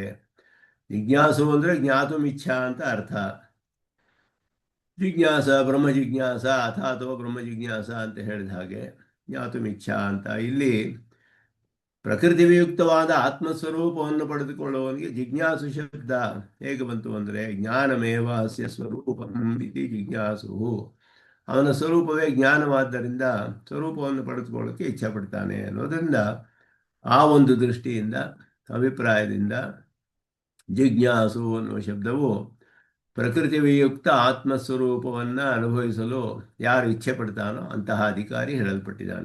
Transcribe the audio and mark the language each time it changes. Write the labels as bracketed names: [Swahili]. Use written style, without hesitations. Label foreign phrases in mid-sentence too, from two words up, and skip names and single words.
[Kannada] ಜಿಜ್ಞಾಸು ಅಂದರೆ ಜ್ಞಾತುಮಿಚ್ಛಾ ಅಂತ ಅರ್ಥ. [Sanskrit] ಜಿಜ್ಞಾಸ ಬ್ರಹ್ಮ ಜಿಜ್ಞಾಸ ಅಥಾತೋ ಬ್ರಹ್ಮ ಜಿಜ್ಞಾಸ [Kannada] ಅಂತ ಹೇಳಿದ ಹಾಗೆ ಜ್ಞಾತುಮಿಚ್ಛಾ ಅಂತ. ಇಲ್ಲಿ ಪ್ರಕೃತಿವಿಯುಕ್ತವಾದ ಆತ್ಮಸ್ವರೂಪವನ್ನು ಪಡೆದುಕೊಳ್ಳುವವನಿಗೆ ಜಿಜ್ಞಾಸು ಶಬ್ದ ಹೇಗೆ ಬಂತು ಅಂದರೆ [Sanskrit] ಜ್ಞಾನಮೇವ ಅಸ್ಯ ಸ್ವರೂಪಂ ಇತಿ ಜಿಜ್ಞಾಸು. [Kannada] ಅವನ ಸ್ವರೂಪವೇ ಜ್ಞಾನವಾದ್ದರಿಂದ ಸ್ವರೂಪವನ್ನು ಪಡೆದುಕೊಳ್ಳೋಕ್ಕೆ ಇಚ್ಛೆ ಪಡ್ತಾನೆ ಅನ್ನೋದರಿಂದ ಆ ಒಂದು ದೃಷ್ಟಿಯಿಂದ, ಅಭಿಪ್ರಾಯದಿಂದ ಜಿಜ್ಞಾಸು ಅನ್ನುವ ಶಬ್ದವು ಪ್ರಕೃತಿವಿಯುಕ್ತ ಆತ್ಮಸ್ವರೂಪವನ್ನು ಅನುಭವಿಸಲು ಯಾರು ಇಚ್ಛೆ ಪಡ್ತಾನೋ ಅಂತಹ ಅಧಿಕಾರಿ ಹೇಳಲ್ಪಟ್ಟಿದ್ದಾನೆ.